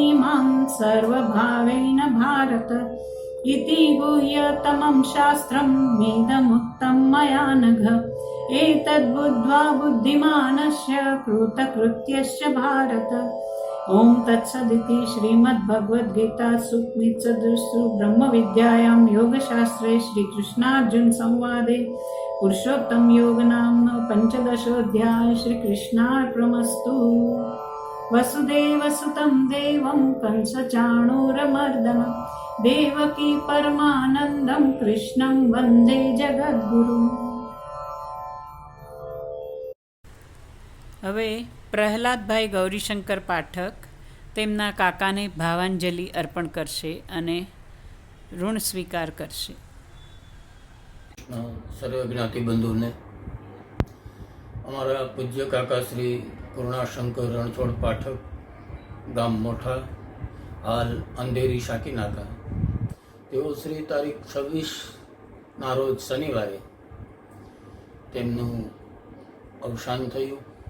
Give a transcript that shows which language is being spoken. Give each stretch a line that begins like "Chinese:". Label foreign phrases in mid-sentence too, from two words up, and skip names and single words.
Sanskrit: मां सर्वभावेन भारत इति गुह्यतमं शास्त्रं मेदमुक्तं मया नघ एतद्बुद्ध्वा बुद्धिमानस्य कृतकृत्यश्च भारत ॐ तत्सदिति श्रीमद्भगवद्गीतासु उपनिषत्सु ब्रह्मविद्यायां योगशास्त्रे श्रीकृष्णार्जुनसंवादे पुरुषोत्तम योगनाम्नो पञ्चदशोऽध्यायः श्रीकृष्णार्पणमस्तु। वसुदेवसुतं देवं कंसचाणूरमर्दनं देवकी परमानन्दं कृष्णं वन्दे जगद्गुरुं।
Gujarati: હવે પ્રહલાદભાઈ ગૌરીશંકર પાઠક તેમના કાકાને ભાવાંજલિ અર્પણ કરશે અને ઋણ સ્વીકાર કરશે. સર્વ જ્ઞાતિ બંધુને અમારા પૂજ્ય કાકા શ્રી કરુણાશંકર રણછોડ પાઠક, ગામ મોઠા, હાલ અંધેરી શાકીનાકા, તેઓ શ્રી તારીખ 26ના રોજ શનિવારે તેમનું અવસાન થયું.